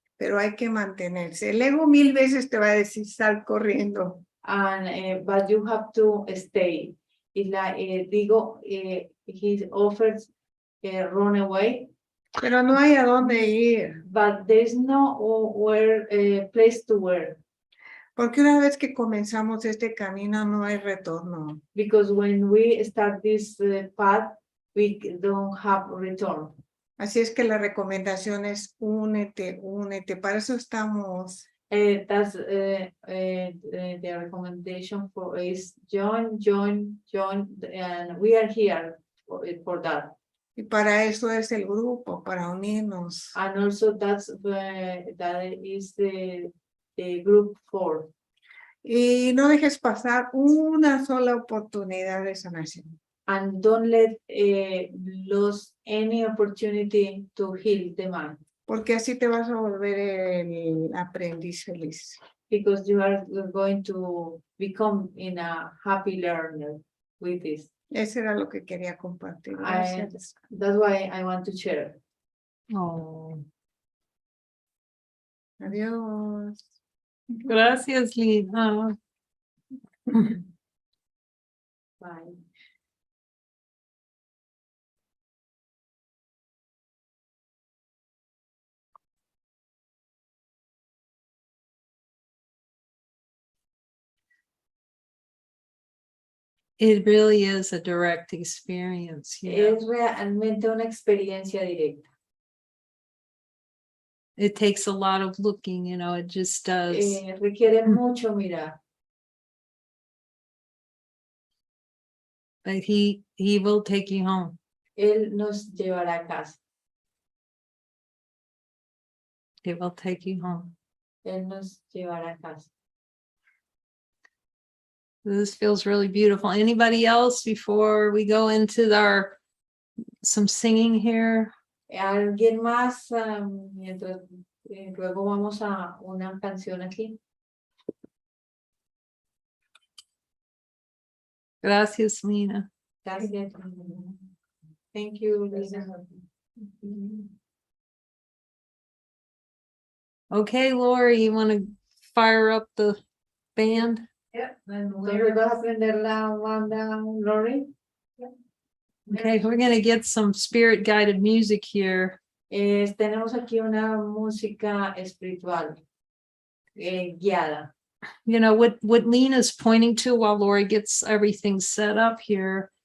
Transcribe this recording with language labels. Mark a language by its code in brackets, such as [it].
[es] Pero hay que mantenerse. El ego 1000 veces te va a decir, sal corriendo. [en] And but you have to stay. It's like ego, he offers run away, [es] Pero no hay a dónde ir. [en] but there's no place to where. [es] Porque una vez que comenzamos este camino no hay retorno. [en] Because when we start this path, we don't have return. [es] Así es que la recomendación es únete, únete. Para eso estamos. [en] That's the recommendation for is join, and we are here for that. [es] Y para eso es el grupo, para unirnos. [en] And also that is the group for. [es] Y no dejes pasar una sola oportunidad de sanación. [en] And don't let lose any opportunity to heal the mind. [es] Porque así te vas a volver el aprendiz feliz. [en] Because you are going to become in a happy learner with this. [es] Eso era lo que quería compartir. [en] And [es] Gracias. [en] that's why I want to share. Oh, [es] Adiós. gracias, Lina. [en] Bye. It really is a direct experience. You know? [es] Es realmente una experiencia directa. [en] It takes a lot of looking, you know, it just does. [es] Requiere mucho mirar. [en] But he will take you home. [es] Él nos llevará a casa. [en] He will take you home. [es] Él nos llevará a casa. [en] This feels really beautiful. Anybody else before we go into some singing here? [es] ¿Alguien más? Mientras luego vamos a una canción aquí. Gracias, Lina. Gracias. [en] Thank you, Lina. Okay, Lorrie, you want to fire up the band? [es] Yep. Entonces vas a aprender la banda, Lorrie. [en] Okay, we're going to get some spirit guided music here. [es] Tenemos aquí una música espiritual guiada. [en] You know, what Lina's pointing to while Lorrie gets everything set up here.